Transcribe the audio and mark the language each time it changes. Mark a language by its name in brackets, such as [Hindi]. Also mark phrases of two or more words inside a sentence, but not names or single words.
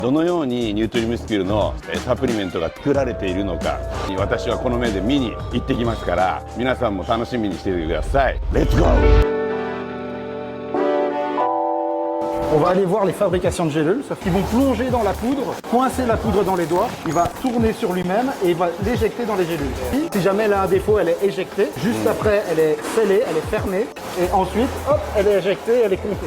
[Japanese] どのようにニュートリムスキルのサプリメントが作られているのか、私はこの目で見に行ってきますから、皆さんも楽しみにしていてください。レッツゴー。 [French] On va aller voir les fabrications de gélules, sauf qu'ils vont plonger dans la poudre, coincer la poudre dans les doigts, il va tourner sur lui-même et il va l'éjecter dans les gélules. Si jamais elle a un défaut, elle est éjectée, juste après elle est scellée, elle est fermée et ensuite, hop, elle est éjectée, elle est comptée.